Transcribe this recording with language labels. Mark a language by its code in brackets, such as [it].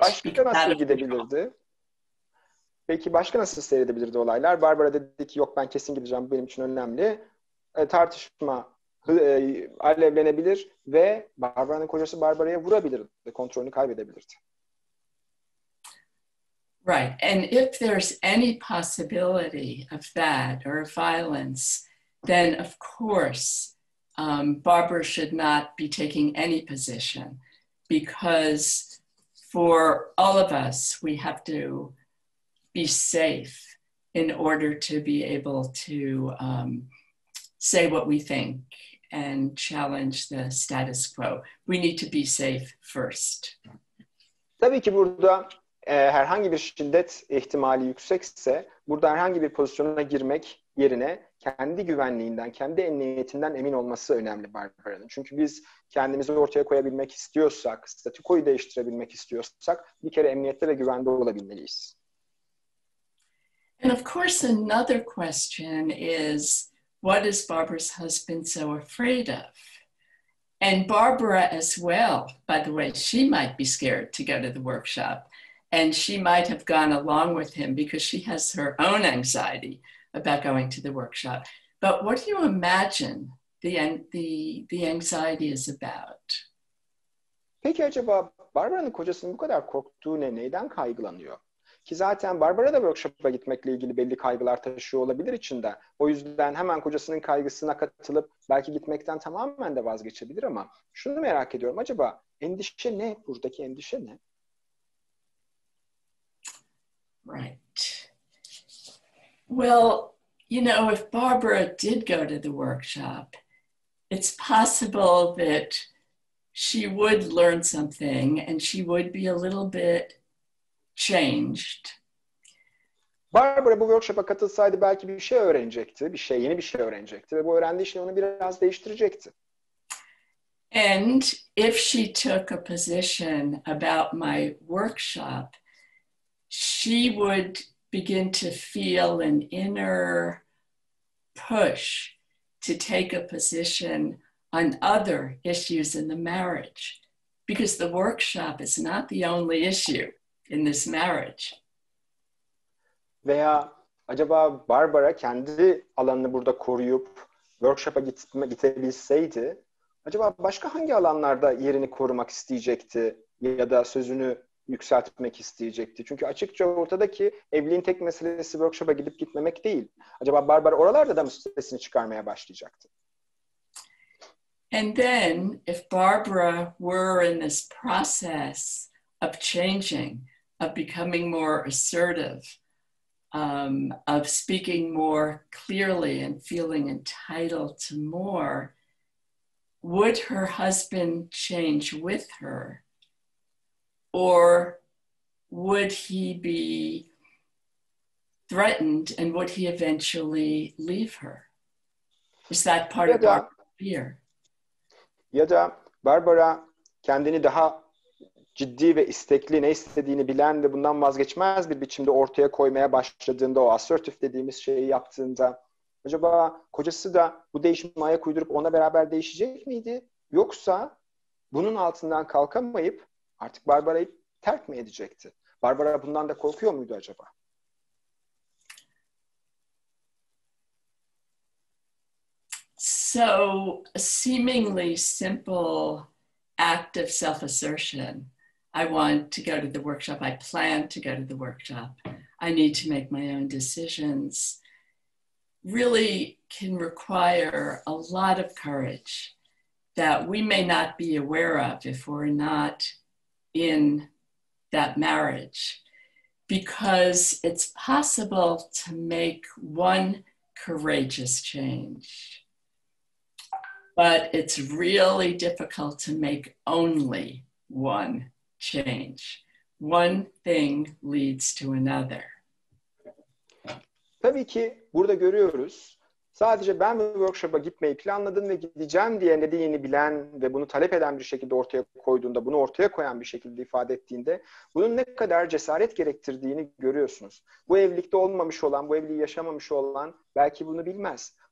[tr] Başka nasıl gidebilirdi? Peki başka nasıl seyredebilirdi olaylar? Barbara dedi ki yok ben kesin gideceğim, bu benim için önemli. Tartışma alevlenebilir ve Barbara'nın kocası Barbara'ya vurabilirdi, kontrolünü kaybedebilirdi. [en] Right, and if there's any possibility of that or of violence, then of course Barbara should not be taking any position, because for all of us, we have to be safe in order to be able to say what we think and challenge the status quo. We need to be safe first. [tr] Tabii ki burada herhangi bir şiddet ihtimali yüksekse burada herhangi bir pozisyona girmek yerine kendi güvenliğinden, kendi emniyetinden emin olması önemli Barbara'nın. Çünkü biz kendimizi ortaya koyabilmek istiyorsak, statükoyu değiştirebilmek istiyorsak bir kere emniyette ve güvende olabilmeliyiz. [en] And of course, another question is, what is Barbara's husband so afraid of? And Barbara as well, by the way, she might be scared to go to the workshop. And she might have gone along with him because she has her own anxiety about going to the workshop. But what do you imagine the anxiety is about? [tr] Peki acaba Barbara'nın kocasının bu kadar korktuğu ne? Neyden kaygılanıyor? Ki zaten Barbara da workshop'a gitmekle ilgili belli kaygılar taşıyor olabilir içinde. O yüzden hemen kocasının kaygısına katılıp belki gitmekten tamamen de vazgeçebilir ama şunu merak ediyorum. Acaba endişe ne? Buradaki endişe ne? [en] Right. Well, you know, if Barbara did go to the workshop, it's possible that she would learn something and she would be a little bit changed. [tr] Barbara bu workshop'a katılsaydı belki bir şey öğrenecekti, yeni bir şey öğrenecekti ve bu öğrendiği şey onu biraz değiştirecekti. [en] And if she took a position about my workshop, she would begin to feel an inner push to take a position on other issues in the marriage, because the workshop is not the only issue in this marriage. [tr] Veya acaba Barbara kendi alanını burada koruyup workshop'a gidebilseydi, acaba başka hangi alanlarda yerini korumak isteyecekti ya da sözünü yükseltmek isteyecekti? Çünkü açıkça ortada ki evliliğin tek meselesi workshop'a gidip gitmemek değil. Acaba Barbara oralarda da mı sesini çıkarmaya başlayacaktı? [en] And then if Barbara were in this process of changing, of becoming more assertive, of speaking more clearly and feeling entitled to more, would her husband change with her? Or would he be threatened and would he eventually leave her? Is that part of Barbara's fear? [tr] Ya da Barbara kendini daha ciddi ve istekli, ne istediğini bilen ve bundan vazgeçmez bir biçimde ortaya koymaya başladığında, o assertif dediğimiz şeyi yaptığında, acaba kocası da bu değişime ayak uydurup ona beraber değişecek miydi? Yoksa bunun altından kalkamayıp artık Barbara'yı terk mi edecekti? Barbara bundan da korkuyor muydu acaba? [en] So a seemingly simple act of self-assertion. I want to go to the workshop. I plan to go to the workshop. I need to make my own decisions. Really can require a lot of courage that we may not be aware of if we're not in that marriage, because it's possible to make one courageous change. But it's really difficult to make only one change. One thing leads to another. [tr] Tabii ki burada görüyoruz. Sadece ben bu workshop'a gitmeyi planladım ve gideceğim diye ne dediğini bilen ve bunu talep eden bir şekilde ortaya koyduğunda, bunu ortaya koyan bir şekilde ifade ettiğinde bunun ne kadar cesaret gerektirdiğini görüyorsunuz. Bu evlilikte olmamış olan, bu evliliği yaşamamış olan belki bunu bilmez.